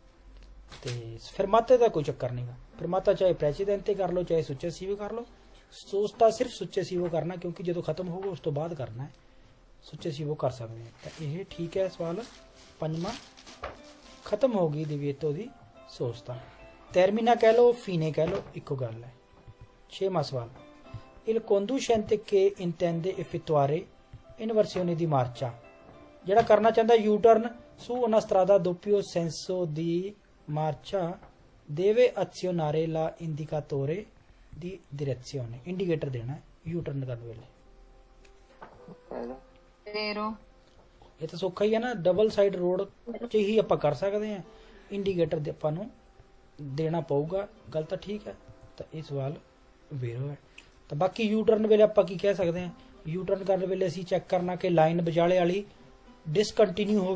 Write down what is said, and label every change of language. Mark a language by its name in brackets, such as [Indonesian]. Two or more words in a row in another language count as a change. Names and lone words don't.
[Punjabi] ਤੇ ਫਰਮਾਤੇ ਦਾ ਕੋਈ ਚੱਕਰ ਨਹੀਂਗਾ, ਫਰਮਾਤਾ ਚਾਹੇ ਪ੍ਰੈਸੀਡੈਂਤੇ ਕਰ ਲਓ ਚਾਹੇ ਸੁਚੈਸੀਵੋ ਕਰ ਲਓ, ਸੋਚਤਾ ਸਿਰਫ ਸੁਚੈਸੀਵੋ ਕਰਨਾ, ਕਿਉਂਕਿ ਜਦੋਂ ਖਤਮ ਹੋਊਗਾ ਉਸ ਤੋਂ ਬਾਅਦ ਕਰਨਾ ਹੈ, ਸੁਚੈਸੀਵੋ ਕਰ ਸਕਦੇ ਹਾਂ। ਤਾਂ ਇਹ ਠੀਕ ਹੈ ਸਵਾਲ ਪੰਜਵਾਂ, ਖਤਮ ਹੋ ਗਈ [Italian] divieto di sosta. [Punjabi] ਟੈਰਮੀਨਾ ਕਹਿ ਲਓ, ਫੀਨੇ ਕਹਿ ਲਓ, ਇੱਕੋ ਗੱਲ ਹੈ। ਛੇਵਾਂ ਸਵਾਲ [Italian] il conducente che intende effettuare inversione di marcia, [Punjabi] ਜਿਹੜਾ ਕਰਨਾ ਚਾਹੁੰਦਾ ਯੂ ਟਰਨ [Italian] su una strada a doppio senso di marcia deve azionare la indicatore di direzione, [Punjabi] ਇੰਡੀਕੇਟਰ ਦੇਣਾ ਯੂ ਟਰਨ ਕਰਨ ਵੇਲੇ। ਇਹ ਤਾਂ ਸੌਖਾ ਹੀ ਹੈ ਨਾ, ਡਬਲ ਸਾਈਡ ਰੋਡ 'ਚ ਹੀ ਆਪਾਂ ਕਰ ਸਕਦੇ ਹਾਂ, ਇੰਡੀਕੇਟਰ ਦੇ ਆਪਾਂ ਨੂੰ ਦੇਣਾ ਪਊਗਾ। ਗੱਲ ਤਾਂ ਠੀਕ ਹੈ, ਤਾਂ ਇਹ ਸਵਾਲ ਵੇਰੋ ਹੈ। ਤਾਂ ਬਾਕੀ ਯੂ ਟਰਨ ਵੇਲੇ ਆਪਾਂ ਕੀ ਕਹਿ ਸਕਦੇ ਹਾਂ, ਯੂ ਟਰਨ ਕਰਨ ਵੇਲੇ ਅਸੀਂ ਚੈੱਕ ਕਰਨਾ ਕਿ ਲਾਈਨ ਵਿਚਾਲੇ ਵਾਲੀ ਡਿਸਕੰਟੀਨਿਊ ਹੋਵੇ।